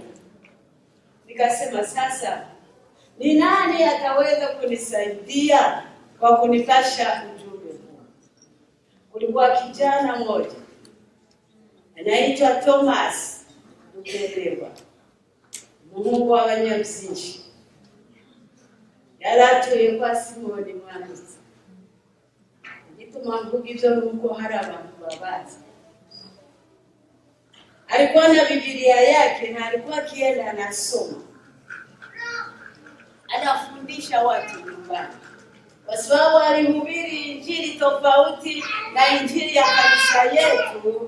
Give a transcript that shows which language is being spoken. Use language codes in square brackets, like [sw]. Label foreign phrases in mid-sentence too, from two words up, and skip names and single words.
[sw] Nikasema, sasa ni nani ataweza kunisaidia kwa kunipasha ujumbe huu? Kulikuwa kijana mmoja anaitwa Thomas Mukelewa, Mungu wa Banyamsingi, [rn] yaratuye kwa Simoni Mwanditsi. Gituma mvuga ivyo nuko hari abantu babazi. [sw] Alikuwa na Biblia yake na alikuwa akienda anasoma, anafundisha watu nyumbani, kwa sababu alihubiri injili tofauti na injili ya kanisa yetu.